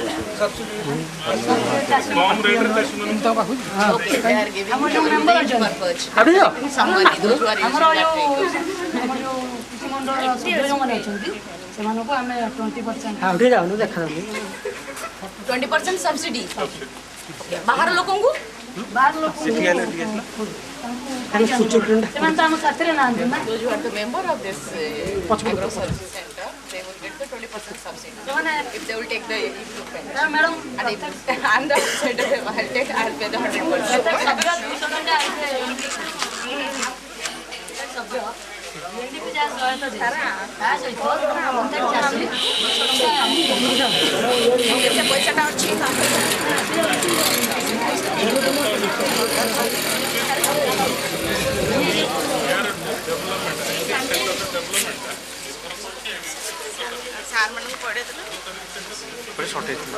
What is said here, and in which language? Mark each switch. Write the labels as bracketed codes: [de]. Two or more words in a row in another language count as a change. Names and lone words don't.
[or] କମ ରେଟ ରେ [en] OK they are giving [or] ଆମର ଯୋଉ ମେମ୍ବର ଅଛନ୍ତି [en] somebody those who are [or] ଆମର [en] using that [or] ଯୋଉ [en] rate. [or] ଆମର ଯୋଉ କୃଷି ମଣ୍ଡଳର ସଭ୍ୟ ଯେଉଁମାନେ ଅଛନ୍ତି ସେମାନଙ୍କୁ ଆମେ 20% [hi] हाँ उठे जाओ देखा 20% सब्सिडी बाहर लोगों को [or] ବାହାର ଲୋକ ସେମାନେ ତ ଆମ ସାଥିରେ ନାହାନ୍ତି ନା [en] those who are the member of this agro service center they will get the 20% subsidy [or] ସେମାନେ [en] if they will take the equipment [or] ମ୍ୟାଡ଼ାମ [en] and if I'm the outsider I'll pay the 100%. [or] ସଭ୍ୟ 200 ଟଙ୍କା ସଭ୍ୟ ଏନ୍ଡିପି ଯାହା ସହାୟତା ତା ସହିତ ପଞ୍ଚାୟତ ଚାଷୀ କେତେ ପଇସାଟା ଅଛି ସାର୍ ମାନଙ୍କୁ ପଢ଼େଇ ଦେଲେ [hi] पर शॉर्टेज